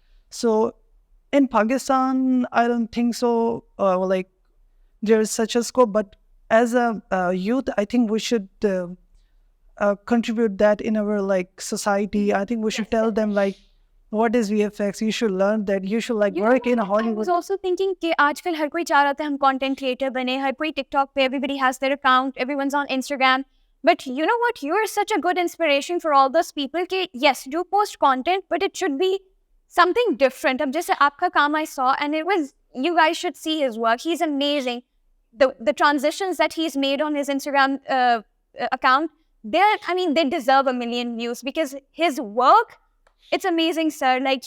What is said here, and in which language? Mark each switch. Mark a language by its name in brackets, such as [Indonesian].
[English] So in Pakistan, I don't think so. Like there's such a scope, but as a youth, I think we should contribute that in our like society. I think we should tell them like what is VFX. You should learn that. You should like work in Hollywood. I was also thinking [Hindi] कि आजकल हर कोई चाह रहा था हम content creator बने. हर कोई TikTok पे, [English] everybody has their account, everyone's on Instagram. But you know what? You are such a good inspiration for all those people. कि yes, do post content, but it should be something different. [Hindi] अब जैसे आपका काम [English] I saw, and it was, you guys should see his work. He's amazing. The transitions that he's made on his Instagram account, they deserve 1 million views, because his work, it's amazing, sir.